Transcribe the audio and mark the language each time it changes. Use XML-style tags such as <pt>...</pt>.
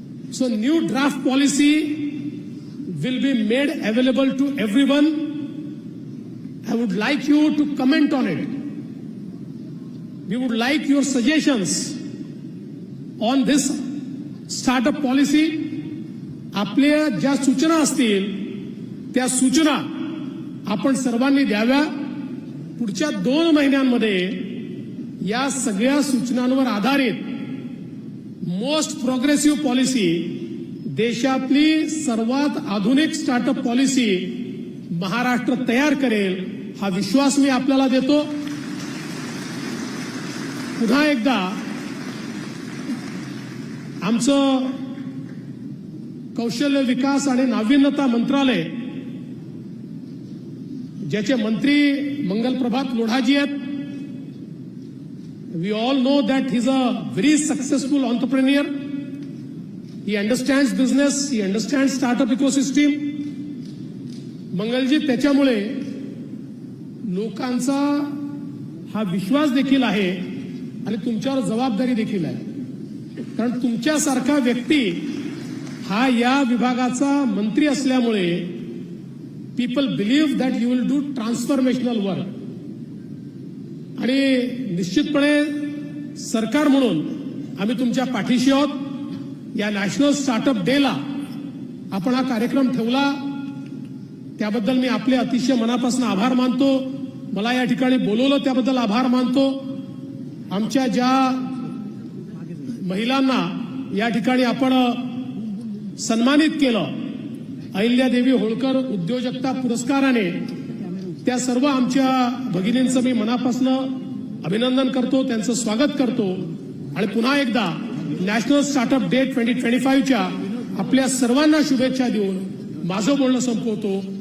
<en>So new draft policy will be made available to everyone. I would like you to comment on it. We would like your suggestions on this startup policy.</en> <mr>आपल्या ज्या सूचना असतील त्या सूचना आपण सर्वांनी द्याव्या. पुढच्या 2 महिन्यांमध्ये या सगळ्या सूचनांवर आधारित</mr> <en>most progressive policy,</en> <mr>देशातली सर्वात आधुनिक स्टार्टअप पॉलिसी महाराष्ट्र तयार करेल हा विश्वास मी आपल्याला देतो. पुन्हा एकदा आमचं कौशल्य विकास आणि नाविन्यता मंत्रालय, ज्याचे मंत्री मंगल प्रभात लोढाजी आहेत,</mr> <en>we all know that he's a very successful entrepreneur. He understands business, he understands startup ecosystem.</en> <mr>Mangalji, त्याच्यामुळे लोकांचा हा विश्वास देखील आहे आणि तुमच्यावर जबाबदारी देखील आहे. कारण तुमच्यासारखा व्यक्ती हा या विभागाचा मंत्री असल्यामुळे</mr> <en>people believe that you will do transformational work.</en> <mr>आणि निश्चितपणे सरकार म्हणून आम्ही तुमच्या पाठीशी आहोत. या नॅशनल स्टार्टअप डेला आपण हा कार्यक्रम ठेवला त्याबद्दल मी आपले अतिशय मनापासून आभार मानतो. मला या ठिकाणी बोलवलं त्याबद्दल आभार मानतो. आमच्या ज्या महिलांना या ठिकाणी आपण सन्मानित केलं अहिल्यादेवी होळकर उद्योजकता पुरस्काराने, त्या सर्व आमच्या भगिनींचं मी मनापासून अभिनंदन करतो, त्यांचं स्वागत करतो आणि पुन्हा एकदा नॅशनल स्टार्टअप डे 2025च्या आपल्या सर्वांना शुभेच्छा देऊन माझं बोलणं संपवतो.</mr>